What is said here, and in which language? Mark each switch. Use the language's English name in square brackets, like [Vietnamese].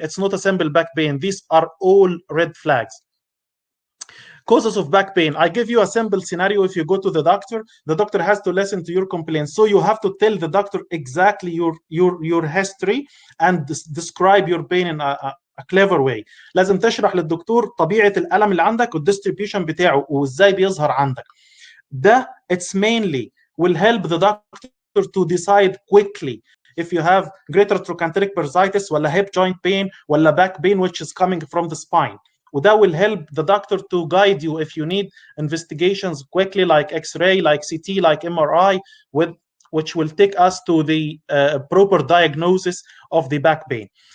[English] It's not a simple back pain. These are all red flags. Causes of back pain. I give you a simple scenario. If you go to the doctor has to listen to your complaints. So you have to tell the doctor exactly your history and describe your pain in a clever way. [Arabic] لازم تشرح للدكتور طبيعة الألم اللي عندك والديستريبيوشن بتاعه وإزاي بيظهر عندك. ده [English] it's mainly will help the doctor to decide quickly if you have greater trochanteric bursitis [Arabic] ولا [English] hip joint pain ولا back pain which is coming from the spine. [Arabic] وده [English] will help the doctor to guide you if you need investigations quickly like X-ray, like CT, like MRI, which will take us to the proper diagnosis of the back pain.